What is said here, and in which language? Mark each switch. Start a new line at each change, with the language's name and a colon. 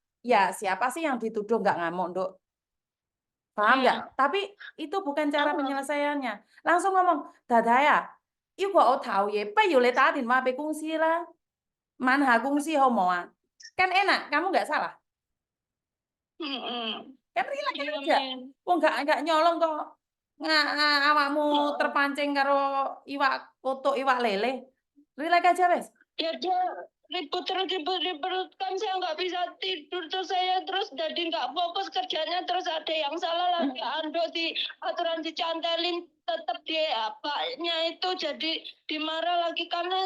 Indonesian: Ya siapa sih yang dituduh nggak ngamuk, Dok? Paham nggak? Tapi itu bukan cara penyelesaiannya. Langsung ngomong, Dadaya,
Cantonese: 如果我投嘢，不如你打電話俾公司啦，問下公司好冇啊？
Indonesian: Kan enak, kamu nggak salah. Kan relax aja. Wong nggak nyolong kok.
Javanese: Awakmu terpancing karo iwak kotok, iwak lele.
Indonesian: Relax aja wes. Ya dia ribut kan saya nggak bisa tidur, terus saya jadi nggak fokus kerjanya, terus ada yang salah lagi, Ando di aturan dicantelin, tetap dia apanya itu jadi dimarah lagi karena